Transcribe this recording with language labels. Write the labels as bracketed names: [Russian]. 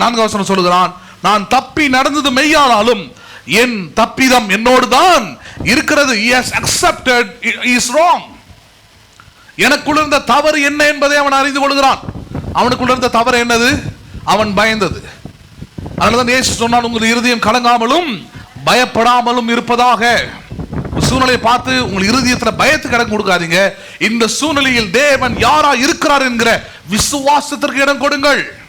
[Tamil] 4வது வசனம் சொல்லுகிறான், நான் தப்பி நடந்தது மெய்யானாலும் என் தப்பிதம் என்னோடு தான் இருக்கிறது. [English] He has accepted he is wrong. [Tamil] எனக்குள்ள இருந்த தவறு என்ன என்பதை அவன் அறிந்து கொள்கிறான். அவனுக்குள்ள இருந்த தவறு என்னது? அவன் பயந்தது. அதனாலதான் இயேசு சொன்னான், உங்கள் இருதயம் கலங்காமலும் பயப்படாமலும் இருப்பதாக. சூழ்நிலையை பார்த்து உங்கள் இருதயத்தில் பயத்துக்கு இடம் கொடுக்காதீங்க. இந்த சூழ்நிலையில் தேவன் யாரா இருக்கிறார் என்கிற விசுவாசத்திற்கு இடம் கொடுங்கள்.